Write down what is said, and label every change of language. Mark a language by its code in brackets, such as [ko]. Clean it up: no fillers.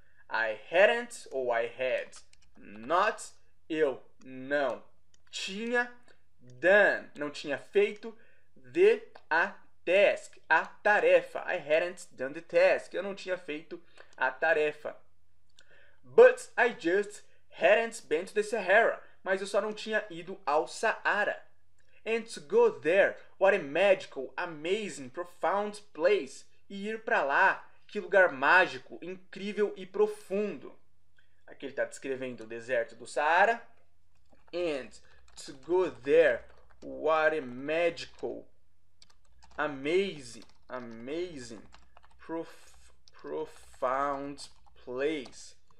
[en] I hadn't ou I had not. [pt] Eu não tinha done. Não tinha feito a task. A tarefa. [en] I hadn't done the task. [pt] Eu não tinha feito a tarefa. [en] But I just hadn't been to the Sahara. [pt] Mas eu só não tinha ido ao Saara. [en] And to go there, what a magical, amazing, profound place. [pt] E ir para lá, que lugar mágico, incrível e profundo. Aqui ele está descrevendo o deserto do Saara. [en] And to go there, what a magical, amazing, profound place.